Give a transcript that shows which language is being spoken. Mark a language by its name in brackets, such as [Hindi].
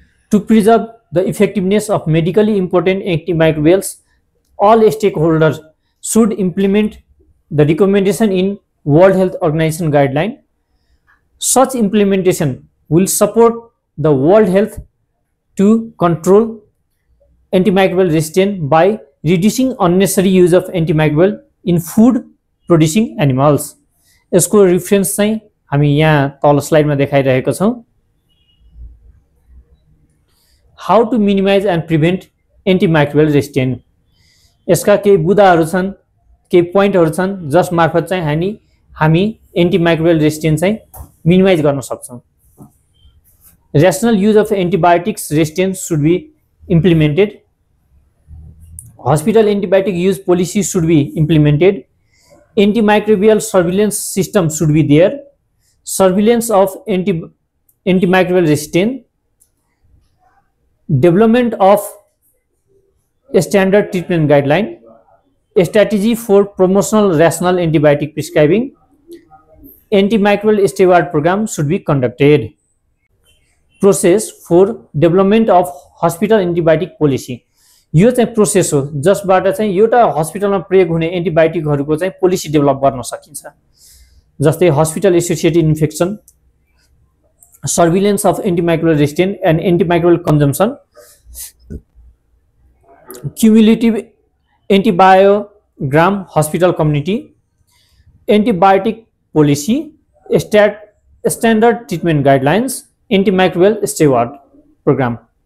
[English] To preserve the effectiveness of medically important antimicrobials, all stakeholders should implement the recommendation in World Health Organization guideline. Such implementation will support the World Health to control antimicrobial resistance by reducing unnecessary use of antimicrobial in food producing animals. [Nepali] यसको reference चाहिँ हामी यहाँ तल स्लाइडमा देखाइरहेको छौं। [English] How to minimize and prevent antimicrobial resistance. [Nepali] यसका केही बुदाहरू छन्, केही पोइन्टहरू छन् जस मार्फत चाहिँ हामी एन्टिमाइक्रोबियल रेजिस्टेन्स चाहिँ मिनिमाइज गर्न सक्छौं। [English] Rational use of antibiotics resistance should be implemented. Hospital antibiotic use policy should be implemented. Antimicrobial surveillance system should be there. Surveillance of antimicrobial resistance. Development of a standard treatment guideline. A strategy for promotional rational antibiotic prescribing. Antimicrobial steward program should be conducted. Process for development of hospital antibiotic policy. [Nepali] यो चाहिँ process हो जसबाट चाहिँ एउटा हस्पिटलमा प्रयोग हुने एन्टिबायोटिकहरुको चाहिँ पोलिसी डेभलप गर्न सकिन्छ। [English] जस्तै hospital associated infection, surveillance of antimicrobial resistance and antimicrobial consumption, cumulative antibiogram hospital community, antibiotic policy, standard treatment guidelines, antimicrobial steward programme.